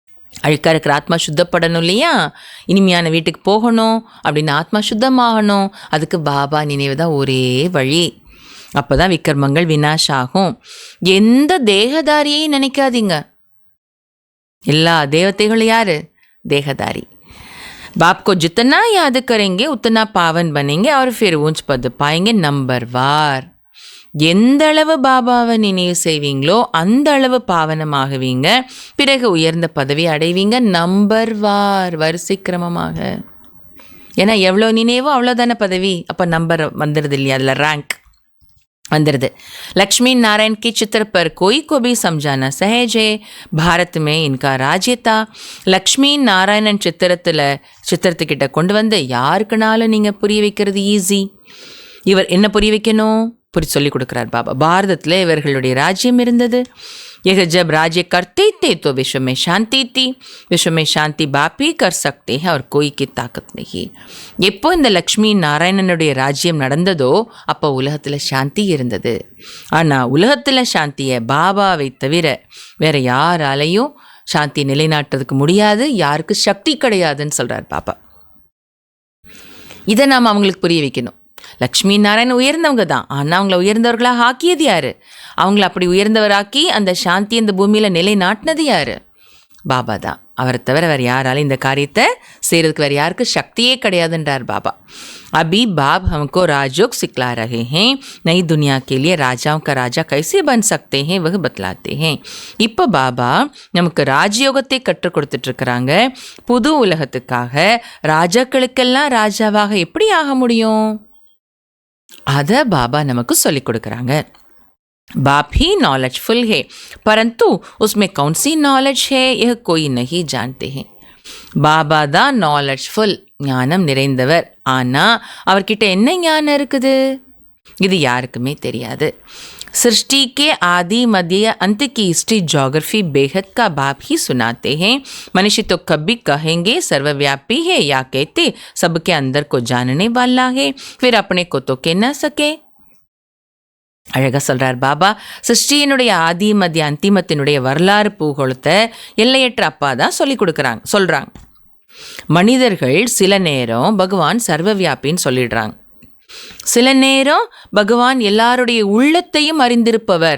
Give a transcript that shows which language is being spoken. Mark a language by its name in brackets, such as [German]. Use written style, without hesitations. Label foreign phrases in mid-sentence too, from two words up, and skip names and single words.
[Tamil] அழுக்காக இருக்கிற ஆத்மா சுத்தப்படணும் இல்லையா, இனிமையான வீட்டுக்கு போகணும் அப்படின்னு ஆத்மா சுத்தமாகணும். அதுக்கு பாபா நினைவு தான் ஒரே வழி. அப்போ தான் விக்ரமங்கள் வினாஷ் ஆகும். எந்த தேகதாரியையும் நினைக்காதீங்க. எல்லா தேவதைகளும் யார்? தேகதாரி. [Hindi] बाप को जितना याद करेंगे उतना पावन बनेंगे और फिर ऊंच पद पाएंगे नंबर वार. [Tamil] எந்த அளவு பாபாவை நினைவு செய்வீங்களோ அந்த அளவு பாவனமாகுவீங்க. பிறகு உயர்ந்த பதவி அடைவீங்க. நம்பர் வார், வரிசை கிரமமாக. ஏன்னா எவ்வளோ நினைவோ அவ்வளோதானே பதவி. அப்போ நம்பர் வந்துடுது இல்லையா, அதில் ரேங்க் வந்துடுது. [Hindi] लक्ष्मी नारायण के चित्र पर कोई को भी समझाना सहज है. भारत में इनका राज्य था. [Tamil] லக்ஷ்மி நாராயணன் சித்திரத்துக்கிட்ட கொண்டு வந்து யாருக்குனாலும் நீங்கள் புரிய வைக்கிறது ஈஸி. இவர் என்ன புரிய வைக்கணும்? சொல்லி கொடுக்குறார் பாபா. பாரதத்தில் இவர்களுடைய ராஜ்யம் இருந்தது. [Hindi] यह जब राज्य करते थे तो विश्व में शांति थी. विश्व में शांति बाप ही कर सकते हैं और कोई की ताकत नहीं. [Tamil] எப்போ இந்த லக்ஷ்மி நாராயணனுடைய ராஜ்யம் நடந்ததோ அப்போ உலகத்தில் சாந்தி இருந்தது. ஆனால் உலகத்தில் சாந்தியை பாபாவை தவிர வேற யாராலையும் சாந்தி நிலைநாட்டுறதுக்கு முடியாது. யாருக்கு சக்தி கிடையாதுன்னு சொல்கிறார் பாபா. இதை நாம் அவங்களுக்கு புரிய வைக்கணும். லக்ஷ்மி நாராயணன் உயர்ந்தவங்க தான், ஆனால் அவங்கள உயர்ந்தவர்களாக ஆக்கியது யார்? அவங்கள அப்படி உயர்ந்தவராக்கி அந்த சாந்தி இந்த பூமியில் நிலைநாட்டினது யார்? பாபா தான். அவரை தவிர வேறு யாராலும் இந்த காரியத்தை செய்கிறதுக்கு வேறு யாருக்கு சக்தியே கிடையாதுன்றார் பாபா. [Hindi] अभी बाप हमको राजयोग सिखला रहे हैं. नई दुनिया के लिए राजाओं का राजा कैसे बन सकते हैं वह बतलाते हैं. [Tamil] இப்போ பாபா நமக்கு ராஜயோகத்தை கற்றுக் கொடுத்துட்ருக்குறாங்க. புது உலகத்துக்காக ராஜாக்களுக்கெல்லாம் ராஜாவாக எப்படி ஆக முடியும்? அதை பாபா நமக்கு சொல்லிக் கொடுக்குறாங்க. [Hindi] बाप ही नॉलेजफुल है परंतु उसमें कौन सी नॉलेज है यह कोई नहीं जानते हैं. [Tamil] பாபா தான் நாலேஜ்ஃபுல், ஞானம் நிறைந்தவர். ஆனால் அவர்கிட்ட என்ன ஞானம் இருக்குது? இது யாருக்குமே தெரியாது. [Hindi] सृष्टि के आदि मध्य अंत की [English] history geography [Hindi] बेहद का बाप ही सुनाते हैं. मनुष्य तो कभी कहेंगे सर्वव्यापी है या कहते सबके अंदर को जानने वाला है, फिर अपने को तो कह न सके. [Tamil] அழகாக சொல்கிறார் பாபா. சிருஷ்டியினுடைய ஆதி மத்திய அந்திமத்தினுடைய வரலாறு பூகோளத்தை எல்லையற்ற அப்பா தான் சொல்கிறாங்க. மனிதர்கள் சில நேரம் பகவான் சர்வவியாபின்னு சொல்லிடுறாங்க. சில நேரம் பகவான் எல்லாருடைய உள்ளத்தையும் அறிந்திருப்பவர்.